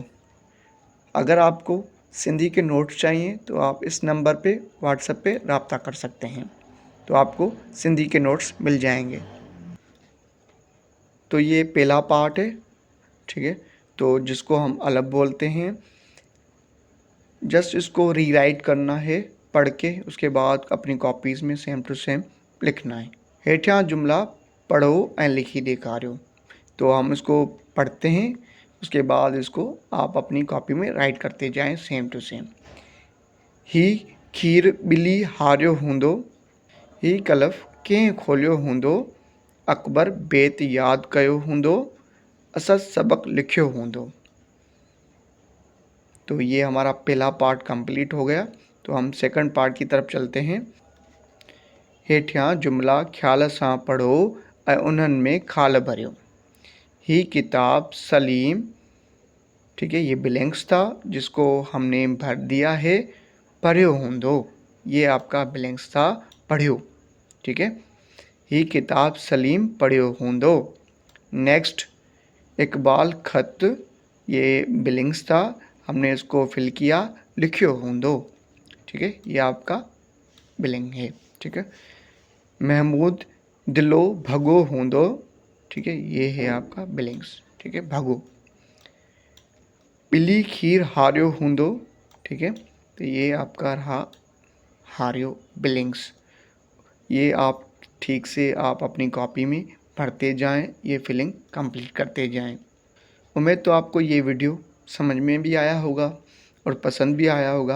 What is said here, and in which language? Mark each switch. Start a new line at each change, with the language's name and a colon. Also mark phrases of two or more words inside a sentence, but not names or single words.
Urdu: اگر آپ کو سندھی کے نوٹس چاہیے تو آپ اس نمبر پہ واٹس ایپ پہ رابطہ کر سکتے ہیں، تو آپ کو سندھی کے نوٹس مل جائیں گے. تو یہ پہلا پارٹ ہے. ٹھیک ہے، تو جس کو ہم الگ بولتے ہیں، جسٹ اس کو ری رائٹ کرنا ہے پڑھ کے، اس کے بعد اپنی کاپیز میں
English: same to same
Urdu: لکھنا ہے.
Sindhi: हेठियां जुमला पढ़ो ऐं लिखी ॾेखारियो।
Urdu: تو ہم اس کو پڑھتے ہیں، اس کے بعد اس کو آپ اپنی کاپی میں رائٹ کرتے جائیں
English: same to same.
Sindhi: ही खीर ॿिली हारियो हूंदो, ही कलफ कंहिं खोलियो हूंदो, अकबर बेत यादि कयो हूंदो, असद सबक लिखियो हूंदो।
Urdu: تو یہ ہمارا پہلا
English: part complete
Urdu: ہو گیا. تو ہم
English: second part
Urdu: کی طرف چلتے ہیں.
Sindhi: हेठियां जुमला ख़्याल सां पढ़ो ऐं उन्हनि में खाल भरियो। ही किताब
Urdu: سلیم، ٹھیک ہے، یہ بلینکس تھا جس کو ہم نے بھر دیا ہے.
Sindhi: पढ़ियो हूंदो,
Urdu: یہ آپ کا بلینکس تھا، پڑھیو. ٹھیک ہے,
Sindhi: ही किताब सलीम पढ़ियो हूंदो।
Urdu: نیکسٹ، اقبال خط، یہ بلینکس تھا، ہم نے اس کو فل کیا,
Sindhi: लिखियो हूंदो।
Urdu: ٹھیک ہے، یہ آپ کا بلینک ہے. ٹھیک ہے,
Sindhi: महमूद दिलो भगो हूंदो।
Urdu: ٹھیک ہے، یہ ہے آپ کا بلینکس. ٹھیک ہے,
Sindhi: भगो। ॿिली खीर हारियो हूंदो।
Urdu: ٹھیک ہے، تو یہ آپ کا رہا ہاریو بلینکس. یہ آپ ٹھیک سے آپ اپنی کاپی میں پڑھتے جائیں، یہ
English: filling complete
Urdu: کرتے جائیں. امید تو آپ کو یہ ویڈیو سمجھ میں بھی آیا ہوگا اور پسند بھی آیا ہوگا.